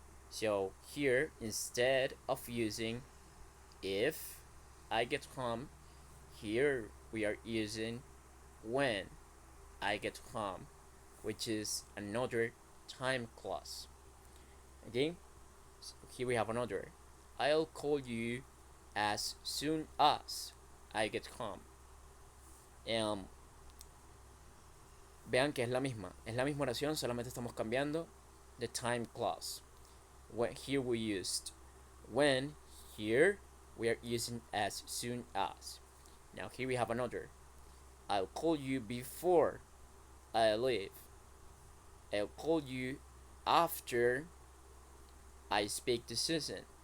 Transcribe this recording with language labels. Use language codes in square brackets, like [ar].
[en] So here, instead of using if I get home, here we are using when I get home, which is another time clause. Okay, so here we have another. I'll call you as soon as I get home. [es] Vean que es la misma oración, solamente estamos cambiando [en] the time clause. Here we used when, here we are using as soon as. Now here we have another. I'll call you before I leave. I'll call you after I speak to Susan.